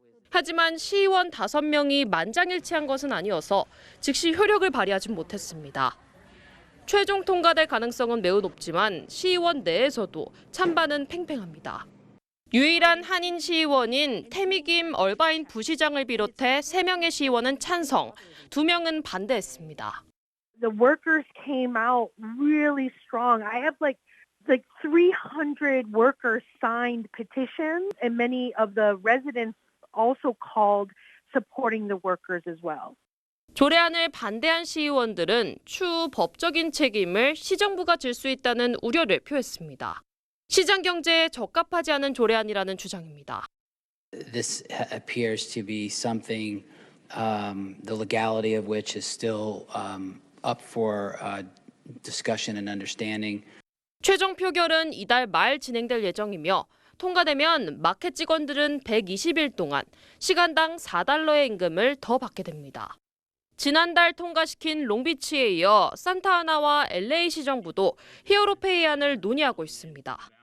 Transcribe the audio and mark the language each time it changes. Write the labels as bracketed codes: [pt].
[ko] 하지만 시의원 5명이 만장일치한 것은 아니어서 즉시 효력을 발휘하진 못했습니다. 최종 통과될 가능성은 매우 높지만 시의원 내에서도 찬반은 팽팽합니다. 유일한 한인 시의원인 태미김 얼바인 부시장을 비롯해 3명의 시의원은 찬성, 2명은 반대했습니다. [en] The workers came out really strong. I have like 300 workers signed petitions, and many of the residents also called supporting the workers as well. [ko] 조례안을 반대한 시의원들은 추후 법적인 책임을 시정부가 질 수 있다는 우려를 표했습니다. 시장 경제에 적합하지 않은 조례안이라는 주장입니다. [en] This appears to be something the legality of which is still up for discussion and understanding. [ko] 최종 표결은 이달 말 진행될 예정이며 통과되면 마켓 직원들은 120일 동안 시간당 $4의 임금을 더 받게 됩니다. 지난달 통과시킨 롱비치에 이어 산타아나와 LA 시정부도 히어로페이안을 논의하고 있습니다.